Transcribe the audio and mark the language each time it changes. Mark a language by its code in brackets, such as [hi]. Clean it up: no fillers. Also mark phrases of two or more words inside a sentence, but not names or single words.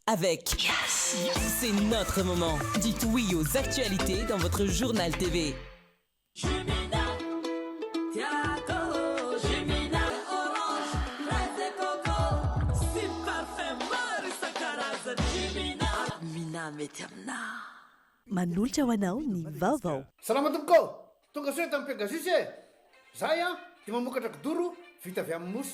[fr] avec Yes. C'est notre moment. Dites oui aux actualités dans votre journal TV. [mg] Manolotra ho anao ny vaovao. Salama tompoko, tonga soe tamin'ny Pegasus e. Zahay dia mamokatra kidoro vita avy amin'ny mosy.